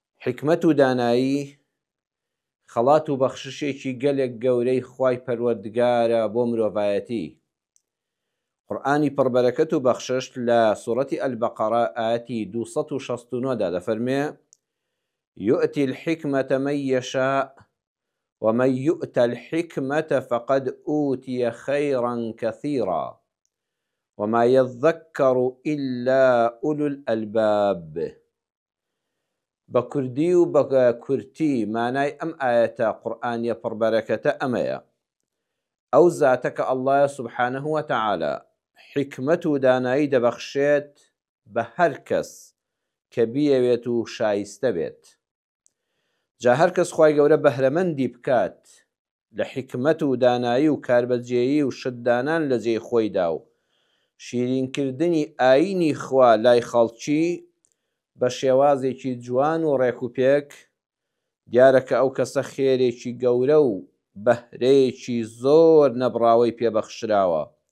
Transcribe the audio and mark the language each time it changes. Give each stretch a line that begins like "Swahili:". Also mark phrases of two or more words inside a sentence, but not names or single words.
Central Kurdish: حکمت و دانایی خەڵات و بەخششێکی گەلێک گەورەی خوای پەروەردگارە بۆ مرۆڤایەتی. قورئانی پڕبەرەکەت و بەخشش لە سوورەتی ئەلبەقەرە ئاەتی 269 دا دەفەرمێ
Arabic: يؤتي الحكمة من يشاء ومن يؤت الحكمة فقد أوتي خيرا كثيرا وما يذكر إلا أولو الألباب.
Central Kurdish: بكردي وبكرتي معناي أم آية قرآنية پڕبەرەکەتە ئەمەیە: ئەو زاتەکە
Arabic: الله سبحانه وتعالى
Central Kurdish: حکمت و دانایی دەبەخشێت بە هەر کەس کە بیەوێت و شایستە بێت. جا هەر کەس خوای گەورە بەهرەمەندی بکات لە حکمت و دانایی و کاربەجێیی و شتدانان لە جێی خۆیدا و شیرینکردنی ئاینی خوا لای خەڵکی بە شێوازێکی جوان و ڕێک و پێک، دیارەکە ئەو کەسە خێرێکی گەورە و بەهرەیەکی زۆر نەبڕاوەی پێبەخشراوە.